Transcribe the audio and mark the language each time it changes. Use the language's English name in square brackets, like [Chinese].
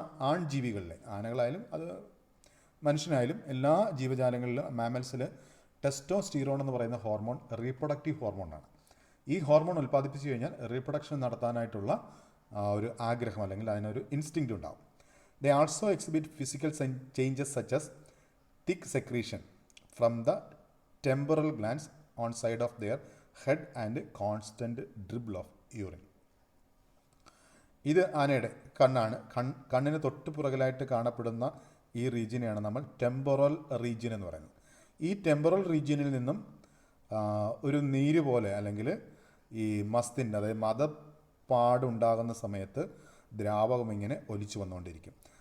[Malayalam] ആൺ ജീവികളിലെ, ആനകളായാലും അത് മനുഷ്യനായാലും എല്ലാ ജീവജാലങ്ങളിലും മാമൽസിൽ ടെസ്റ്റോസ്റ്റീറോൺ എന്ന് പറയുന്ന ഹോർമോൺ റീപ്രൊഡക്റ്റീവ് ഹോർമോണാണ്. ഈ ഹോർമോൺ ഉൽപ്പാദിപ്പിച്ചു കഴിഞ്ഞാൽ റീപ്രൊഡക്ഷൻ നടത്താനായിട്ടുള്ള ഒരു ആഗ്രഹം അല്ലെങ്കിൽ അതിനൊരു ഇൻസ്റ്റിങ്ക്റ്റ് ഉണ്ടാകും. [English] They also exhibit physical changes such as thick secretion from the temporal glands on side of their head and constant dribble of urine. [Malayalam] ഇത് ആനയുടെ കണ്ണാണ്. കണ്ണിന് തൊട്ട് പുറകിലായിട്ട് കാണപ്പെടുന്ന ഈ റീജിയനെയാണ് നമ്മൾ ടെമ്പറൽ റീജിയൻ എന്ന് പറയുന്നത്. ഈ ടെമ്പറൽ റീജിയനിൽ നിന്നും ഒരു നീര് പോലെ അല്ലെങ്കിൽ ഈ മസ്തിൻ്റെ, അതായത് മദപ്പാടുണ്ടാകുന്ന സമയത്ത് ദ്രാവകം ഇങ്ങനെ ഒലിച്ചു വന്നുകൊണ്ടിരിക്കും.